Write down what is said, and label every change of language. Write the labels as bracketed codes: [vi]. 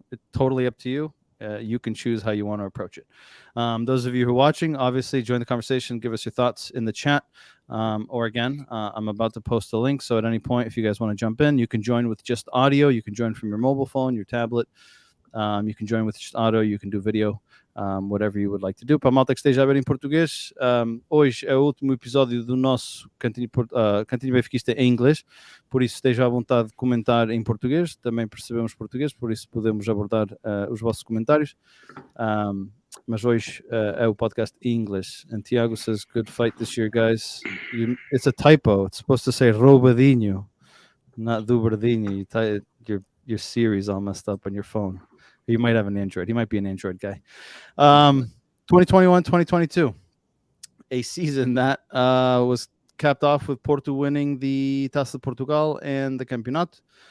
[en] It's totally up to you. You can choose how you want to approach it. Those of you who are watching, obviously join the conversation, give us your thoughts in the chat. Or again, I'm about to post a link. So at any point, if you guys want to jump in, you can join with just audio. You can join from your mobile phone, your tablet. You can join with just audio. You can do video, whatever you would like to do. [pt] Para a malta que esteja a ver em português, hoje é o último episódio do nosso Cantinho Benfiquista em inglês. Por isso, esteja à vontade de comentar em português. Também percebemos português, por isso podemos abordar os vossos comentários. Mas hoje é o podcast English. [en] And Tiago says, good fight this year, guys. It's a typo. It's supposed to say Roubadinho, not Dubardinho. Your Siri's all messed up on your phone. You might have an Android. He might be an Android guy. 2021-2022. A season that was capped off with Porto winning the Taça de Portugal and the Campeonato.